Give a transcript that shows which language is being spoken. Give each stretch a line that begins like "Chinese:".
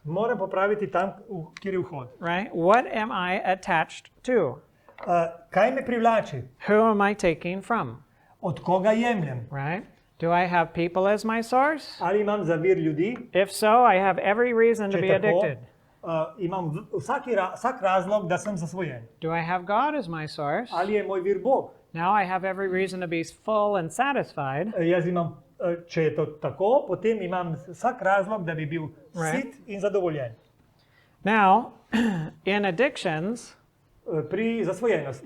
Slovenian: Moram popraviti tam, kjer je vhod.
English: right? What am I attached to?
Slovenian: Kaj me privlači?
English: Who am I taking from,
Slovenian: Od koga jemljem?
English: right? Do I have people as my source?
Slovenian: Ali imam za vir ljudi?
English: If so, I have every reason to
Slovenian: Če
English: be
Slovenian: tako,
English: addicted.
Slovenian: imam vsak razlog, da sem zasvojen.
English: Do I have God as my source?
Slovenian: Ali je moj vir Bog?
English: Now I have every reason to be full and satisfied.
Slovenian: Jaz imam, če je to tako, potem imam vsak razlog, da bi bil sit in zadovoljen.
English: Now, in addictions,
Slovenian: Pri zasvojenosti